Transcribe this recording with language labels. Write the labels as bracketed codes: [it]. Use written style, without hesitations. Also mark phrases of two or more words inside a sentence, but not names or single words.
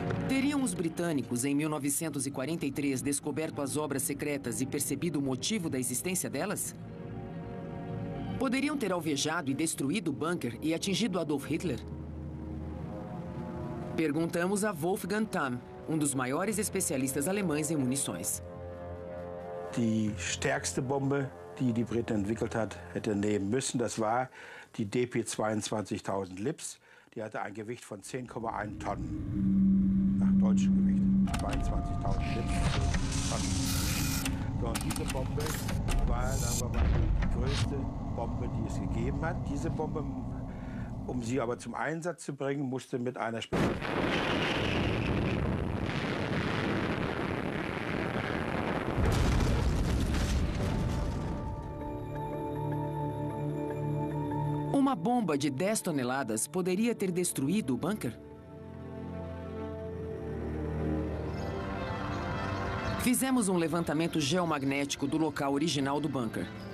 [pt] Teriam os britânicos, em 1943, descoberto as obras secretas e percebido o motivo da existência delas? Poderiam ter alvejado e destruído o bunker e atingido Adolf Hitler? Perguntamos a Wolfgang Tamm, dos maiores especialistas alemães em munições. [de] Die stärkste Bombe, die die Briten entwickelt hat, hätte nehmen müssen, das war die DP 22.000 Lips. Die hatte ein Gewicht von 10,1 Tonnen. Nach deutschem Gewicht. 22.000 Lips, 10 Tonnen. So, und diese Bombe war, sagen wir mal, die größte Bombe, die es gegeben hat. Diese Bombe, um sie aber zum Einsatz zu bringen, musste mit einer Spezial. [pt] Uma bomba de 10 toneladas poderia ter destruído o bunker? Fizemos um levantamento geomagnético do local original do bunker.